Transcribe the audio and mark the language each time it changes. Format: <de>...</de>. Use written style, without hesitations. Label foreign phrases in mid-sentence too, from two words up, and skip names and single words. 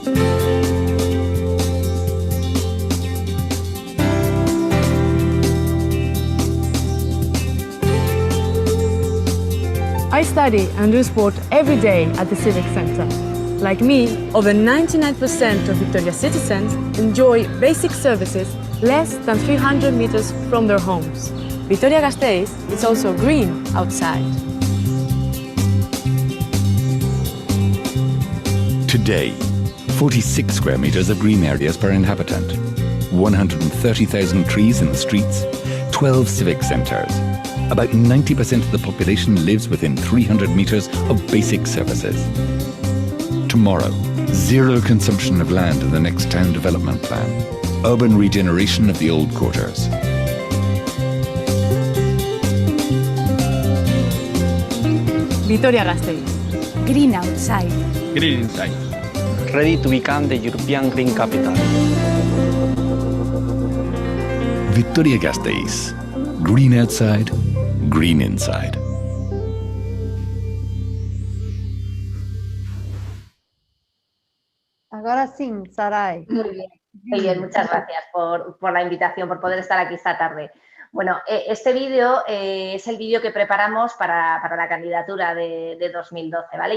<en>I study and do sport every day at the Civic Center. Like me, over 99% of Victoria citizens enjoy basic services less than 300 meters from their homes. Vitoria-Gasteiz is also green outside. Today, 46 square meters of green areas per inhabitant, 130,000 trees in the streets, 12 civic centers. About 90% of the population lives within 300 meters of basic services. Tomorrow, zero consumption of land in the next town development plan. Urban regeneration of the old quarters. Vitoria-Gasteiz. Green outside. Green inside. Ready to become the European Green Capital. Vitoria-Gasteiz. Green outside, green inside.</en> <es>Ahora sí, Saray. Muy bien, muchas gracias por la invitación, por poder estar aquí esta tarde. Bueno, este vídeo es el vídeo que preparamos para la candidatura de 2012, ¿vale?</es>